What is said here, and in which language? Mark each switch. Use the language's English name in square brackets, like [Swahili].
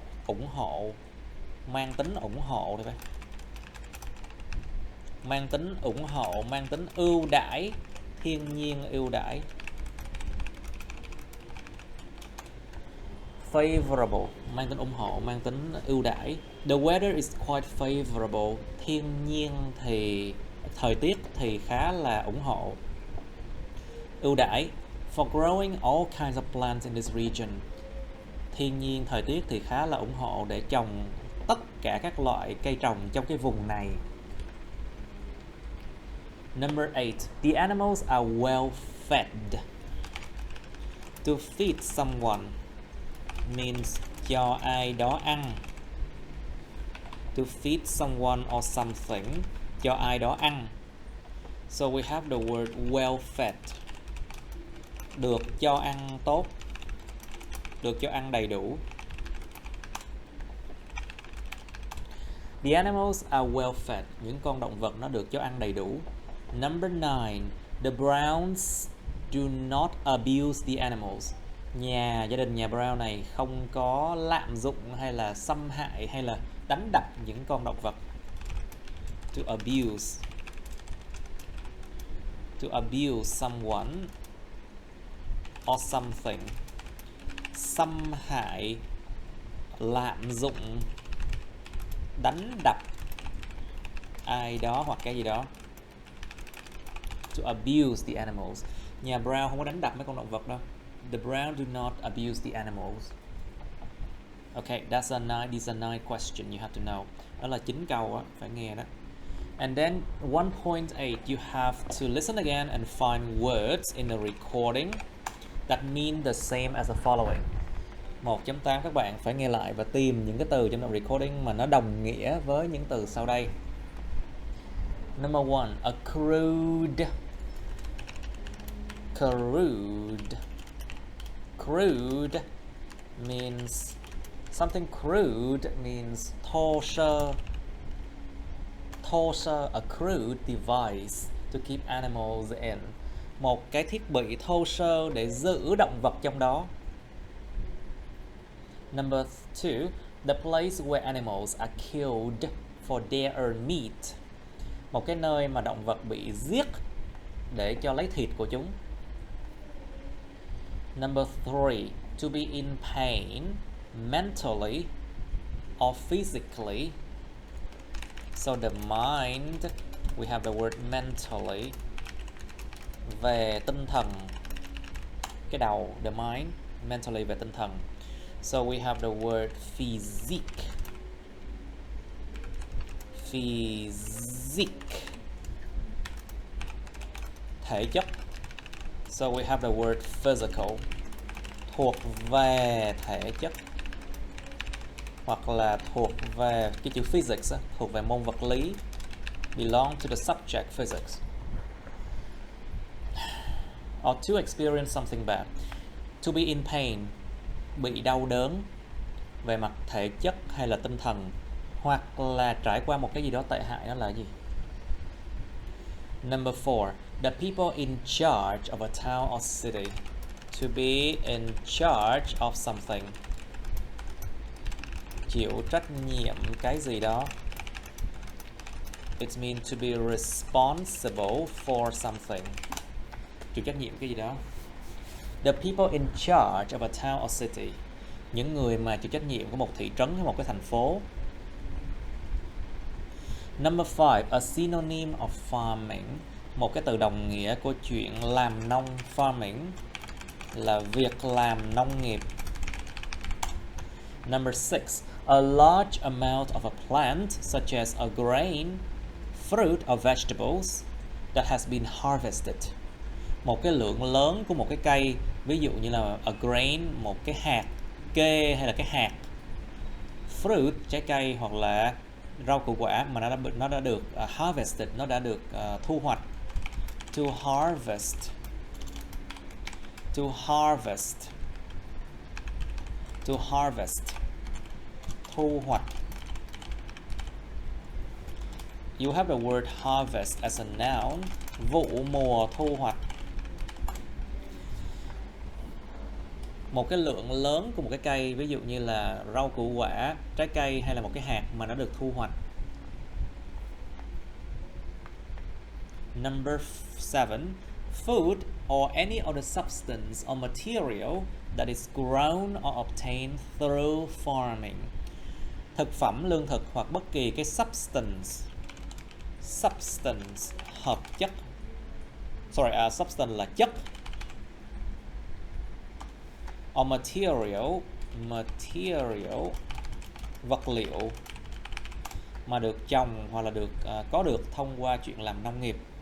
[Vietnamese] Ủng hộ, mang tính ủng hộ đi vậy. Mang tính ủng hộ, mang tính ưu đãi, thiên nhiên ưu đãi. Favorable, mang tính ủng hộ, mang tính ưu đãi. [English] The weather is quite favorable. [Vietnamese] Thiên nhiên thì, thời tiết thì khá là ủng hộ. Ưu đãi. [English] For growing all kinds of plants in this region. [Vietnamese] Thiên nhiên, thời tiết thì khá là ủng hộ để trồng tất cả các loại cây trồng trong cái vùng này. [English] Number 8. The animals are well fed. To feed someone means [Vietnamese] cho ai đó ăn. [English] To feed someone or something, [Vietnamese] cho ai đó ăn. [English] So we have the word well fed. [Vietnamese] Được cho ăn tốt, được cho ăn đầy đủ. [English] The animals are well fed. [Vietnamese] Những con động vật nó được cho ăn đầy đủ. [English] Number 9. The Browns do not abuse the animals. [Vietnamese] Gia đình nhà Brown này không có lạm dụng hay là xâm hại hay là đánh đập những con động vật. [English] To abuse. To abuse someone or something. [Vietnamese] Xâm hại, lạm dụng, đánh đập ai đó hoặc cái gì đó. [English] To abuse the animals. [Vietnamese] Nhà Brown không có đánh đập mấy con động vật đâu. [English] The Brown do not abuse the animals. Okay, these are 9 questions you have to know. [Vietnamese] Đó là 9 câu á, phải nghe đó. [English] And then 1.8, you have to listen again and find words in the recording that mean the same as the following. [Vietnamese] 1.8 các bạn phải nghe lại và tìm những cái từ trong đoạn recording mà nó đồng nghĩa với những từ sau đây. [English] Number 1, accrued. Crude. Crude means something crude means [Vietnamese] thô sơ. Thô sơ, [English] a crude device to keep animals in. [Vietnamese] Một cái thiết bị thô sơ để giữ động vật trong đó. [English] Number 2, the place where animals are killed for their own meat. [Vietnamese] Một cái nơi mà động vật bị giết để cho lấy thịt của chúng. [English] Number 3, to be in pain mentally or physically. So the mind, we have the word mentally, [Vietnamese] về tinh thần, cái đầu, [English] the mind, mentally [Vietnamese] về tinh thần. [English] So we have the word physique. [Vietnamese] Physique, thể chất. So we have the word physical, thuộc về thể chất, hoặc là thuộc về cái chữ physics, thuộc về môn vật lý, [English] belong to the subject physics. Or to experience something bad. To be in pain, [Vietnamese] bị đau đớn về mặt thể chất hay là tinh thần, hoặc là trải qua một cái gì đó tệ hại, đó là gì? [English] Number 4, the people in charge of a town or city. To be in charge of something, [Vietnamese] chịu trách nhiệm cái gì đó. [English] It means to be responsible for something, [Vietnamese] chịu trách nhiệm cái gì đó. [English] The people in charge of a town or city, [Vietnamese] những người mà chịu trách nhiệm của một thị trấn hay một cái thành phố. [English] Number 5, a synonym of farming, [Vietnamese] một cái từ đồng nghĩa của chuyện làm nông. Farming là việc làm nông nghiệp. [English] Number 6, a large amount of a plant such as a grain, fruit or vegetables that has been harvested. [Vietnamese] Một cái lượng lớn của một cái cây, ví dụ như là a grain, một cái hạt kê hay là cái hạt. Fruit, trái cây, hoặc là rau củ quả mà nó đã được harvested, nó đã được thu hoạch. [English] To harvest. To harvest. To harvest, [Vietnamese] thu hoạch. [English] You have the word harvest as a noun, [Vietnamese] vụ mùa thu hoạch. Một cái lượng lớn của một cái cây, ví dụ như là rau củ quả, trái cây hay là một cái hạt mà nó được thu hoạch. [English] Number 7, food or any other substance or material that is grown or obtained through farming. [Vietnamese] Thực phẩm, lương thực hoặc bất kỳ cái substance. Substance, hợp chất. Substance là chất. Or material, vật liệu mà được trồng hoặc là được có được thông qua chuyện làm nông nghiệp.